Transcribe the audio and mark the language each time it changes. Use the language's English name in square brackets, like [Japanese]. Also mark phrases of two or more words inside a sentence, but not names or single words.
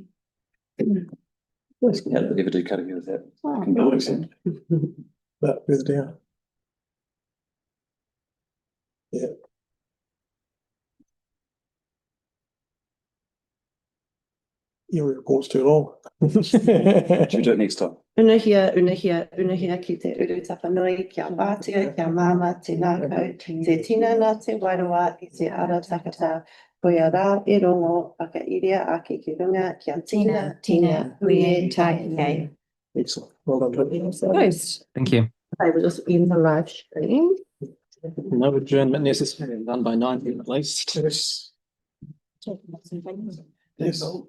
[English] How did they ever do cutting with that? That further down. Yeah. Your report's too long. Should we do it next time? [Māori] Unahia ki te uru tapanui, kia pātia, kia māma, te nākau, te tina nā te wairua i te ara takata, koia rā e rongo, whakairia ake ki runga, kia tina, huie, tae, [English] Excellent. Well done. Nice. Thank you. I will just end the live stream. No adjournment necessary, done by 9 at least. Yes. Yes.